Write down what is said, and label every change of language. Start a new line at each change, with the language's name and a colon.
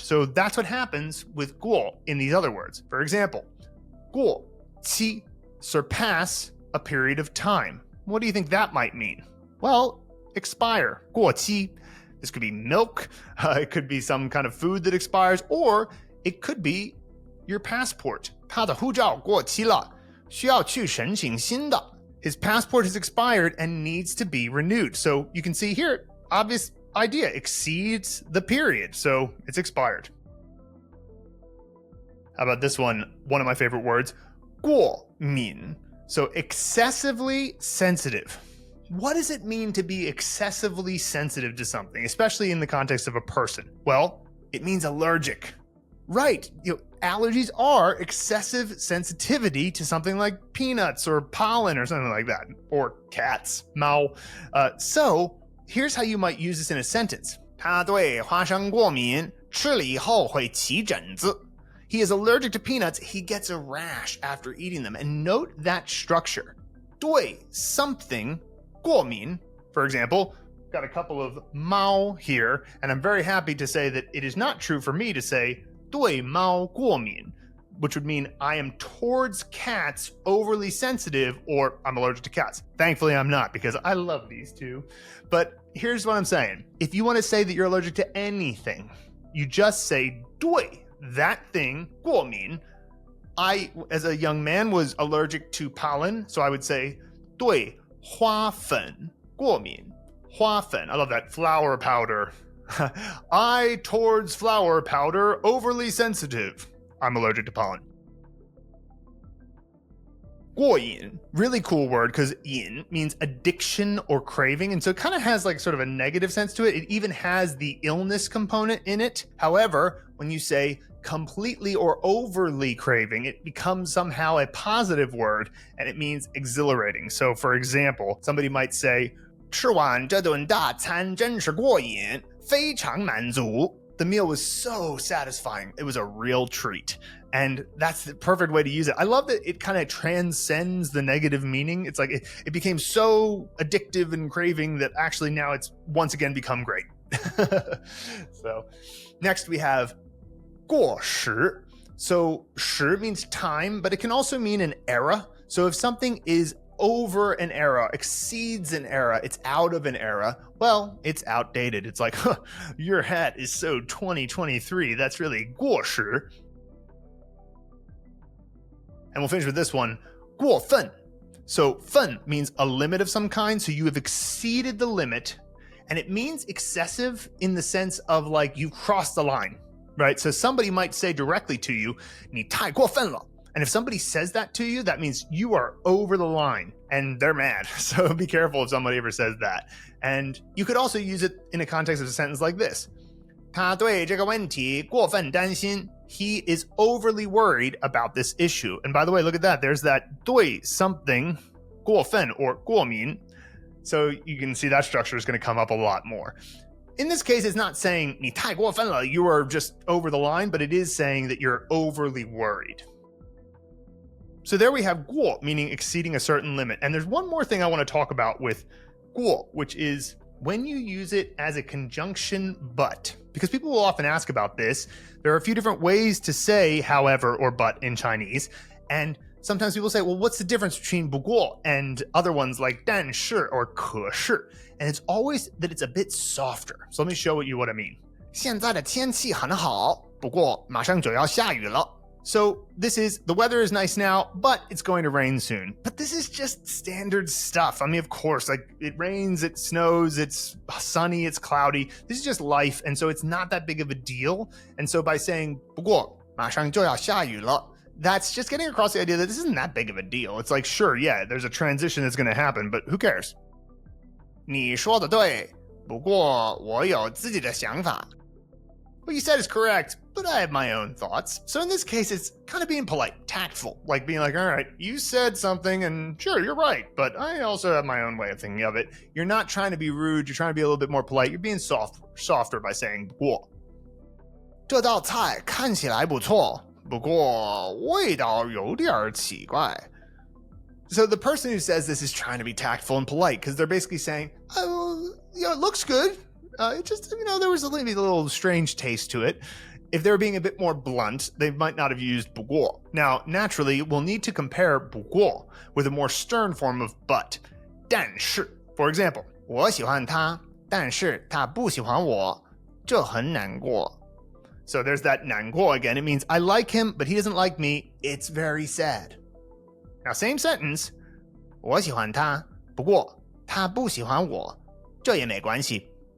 English: So that's what happens with 过 in these other words. For example, 过期, surpass a period of time. What do you think that might mean? Well, expire, 过期. This could be milk, it could be some kind of food that expires, or it could be your passport.
Chinese: 他的护照过期了，需要去申请新的.
English: His passport has expired and needs to be renewed. So you can see here, obvious idea, exceeds the period, so it's expired. How about this one? One of my favorite words, 过敏. So excessively sensitive. What does it mean to be excessively sensitive to something, especially in the context of a person? Well, it means allergic. Right, allergies are excessive sensitivity to something like peanuts or pollen or something like that, or cats, 猫. So here's how you might use this in a sentence.
Chinese: 他对花生过敏，吃了以后会起疹子.
English: He is allergic to peanuts. He gets a rash after eating them. And note that structure. 对 something, 过敏. For example, got a couple of 猫 here, and I'm very happy to say that it is not true for me to say
Chinese: 对猫过敏,
English: which would mean I am towards cats overly sensitive, or I'm allergic to cats. Thankfully, I'm not, because I love these two. But here's what I'm saying. If you want to say that you're allergic to anything, you just say 对 that thing, 过敏. I, as a young man, was allergic to pollen, so I would say
Chinese: 对花粉过敏.
English: 花粉.I love that. Flower powder. I towards flower powder overly sensitive. I'm allergic to pollen. 过瘾, really cool word because yin means addiction or craving. And so it kind of has like sort of a negative sense to it. It even has the illness component in it. However, when you say completely or overly craving, it becomes somehow a positive word and it means exhilarating. So for example, somebody might say,
Chinese: 吃完这顿大餐真是过瘾, 非常满足.
English: The meal was so satisfying. It was a real treat. And that's the perfect way to use it. I love that it kind of transcends the negative meaning. It's like it became so addictive and craving that actually now it's once again become great. So next we have 过时. So 时 means time, but it can also mean an era. So if something is over an era, exceeds an era, it's out of an era, well, it's outdated. It's like, huh, your hat is so 2023. That's really 过时. And we'll finish with this one, 过分. So 分 means a limit of some kind. So you have exceeded the limit, and it means excessive in the sense of like you've crossed the line, right? So somebody might say directly to you,
Chinese: 你太过分了.
English: And if somebody says that to you, that means you are over the line and they're mad. So be careful if somebody ever says that. And you could also use it in a context of a sentence like this.
Chinese: 他对这个问题过分担心.
English: He is overly worried about this issue. And by the way, look at that. There's that 对 something, 过分 or 过敏. So you can see that structure is going to come up a lot more. In this case, it's not saying
Chinese: 你太过分了,
English: you are just over the line, but it is saying that you're overly worried. So there we have 过, meaning exceeding a certain limit. And there's one more thing I want to talk about with 过, which is when you use it as a conjunction but. Because people will often ask about this. There are a few different ways to say however or but in Chinese. And sometimes people say, well, what's the difference between 不过 and other ones like 但是 or 可是? And it's always that it's a bit softer. So let me show you what I mean.
Chinese: 现在的天气很好，不过马上就要下雨了。
English: So this is, the weather is nice now, but it's going to rain soon. But this is just standard stuff. I mean, of course, like it rains, it snows, it's sunny, it's cloudy. This is just life. And so it's not that big of a deal. And so by saying,
Chinese: 不过马上就要下雨了,
English: that's just getting across the idea that this isn't that big of a deal. It's like, sure, yeah, there's a transition that's going to happen, but who cares?
Chinese: 你说的对，不过我有自己的想法。
English: What you said is correct, but I have my own thoughts. So in this case, it's kind of being polite, tactful, like being like, all right, you said something and sure, you're right, but I also have my own way of thinking of it. You're not trying to be rude. You're trying to be a little bit more polite. You're being softer by saying 不过。
Chinese: 这道菜看起来不错，不过味道有点奇怪。
English: So the person who says this is trying to be tactful and polite because they're basically saying, oh, it looks good. It just, there was maybe a little strange taste to it. If they were being a bit more blunt, they might not have used 不过. Now, naturally, we'll need to compare 不过 with a more stern form of but.
Chinese: 但是,
English: for example,
Chinese: 我喜欢他，但是他不喜欢我，这很难过.
English: So there's that 难过 again. It means I like him, but he doesn't like me. It's very sad. Now, same sentence.
Chinese: 我喜欢他，不过他不喜欢我，这也没关系.